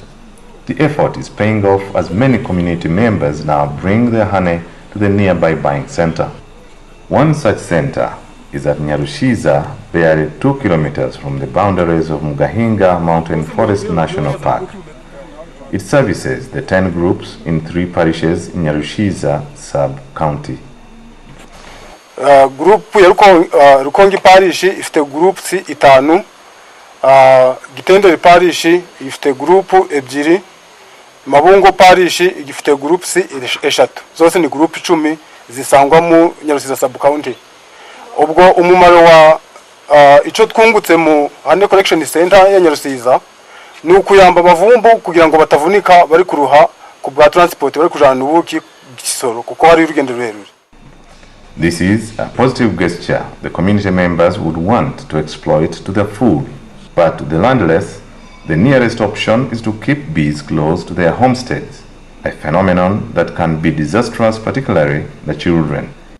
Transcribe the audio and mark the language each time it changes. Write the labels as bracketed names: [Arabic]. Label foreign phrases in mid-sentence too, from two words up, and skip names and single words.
[English] The effort is paying off as many community members now bring their honey to the nearby buying center. One such center is at Nyarushiza, barely 2 kilometers from the boundaries of Mugahinga Mountain Forest National Park. It services the 10 groups in 3 parishes in Nyarushiza sub-county. [Kinyarwanda] Group ya Rukongi parish ifite groups 5, Gitenderi parish ifite group 2, Mabungo parish ifite groups 3, zose ni group 10 zisangwa mu Nyarusiza [English] sub county. [Kinyarwanda] Ubwo umumaro wa ico twungutse mu [English] Honey Collection Center [Kinyarwanda] ya Nyarusiza ni ukuyamba abavumbu kugira ngo batavunika bari kuruha ku bwa transport bari kujana ubuki Gisoro kuko hari urugendo rurerure. [English] This is a positive gesture the community members would want to exploit to their full, but to the landless, the nearest option is to keep bees close to their homesteads, a phenomenon that can be disastrous, particularly the children.